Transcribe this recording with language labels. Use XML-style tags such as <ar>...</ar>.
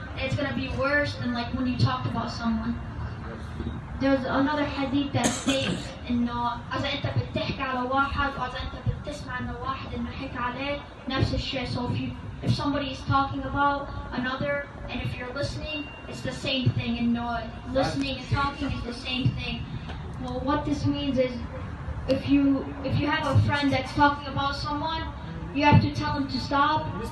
<en>It's going to be worse than like when you talked about someone. There's another hadith that states</en> <ar>إنه إذا أنت بتحكي على واحد أو إذا أنت بتسمع إنه واحد إنه حكى عليه نفس الشيء.</ar> <en>So if somebody is talking about another and if you're listening, it's the same thing. And listening and talking is the same thing. Well, what this means is if you have a friend that's talking about someone, you have to tell him to stop.</en>